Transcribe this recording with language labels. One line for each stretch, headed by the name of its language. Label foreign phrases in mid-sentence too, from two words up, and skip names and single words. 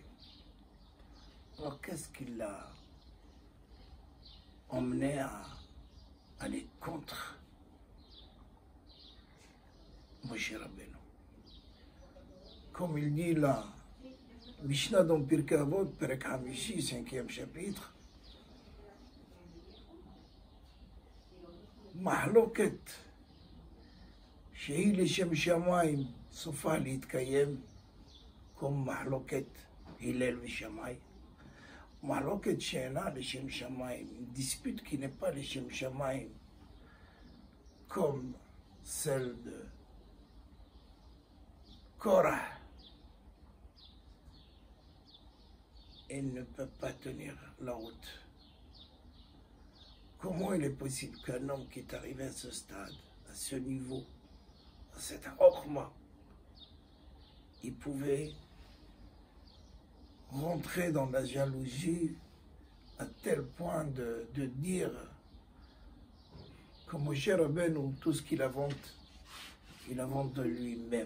French: Alors qu'est-ce qui l'a emmené à aller contre Moshe Rabbeinu? Comme il dit là, Mishnah dans Pirkei Avot,
Hebrew: פרק חמישי,
French: 5e chapitre,
Hebrew: מחלוקת שהיא לשם שמיים סופה להתקיים,
French: comme
Hebrew: מחלוקת הלל ושמאי. Mahloket שאינה לשם שמיים,
French: une dispute qui n'est pas
Hebrew: לשם שמיים,
French: comme celle de Korah, elle ne peut pas tenir la route. Comment il est possible qu'un homme qui est arrivé à ce stade, à ce niveau, à cet orma, il pouvait rentrer dans la jalousie à tel point de dire que Moshe Rabbeinu, tout ce qu'il invente de lui-même.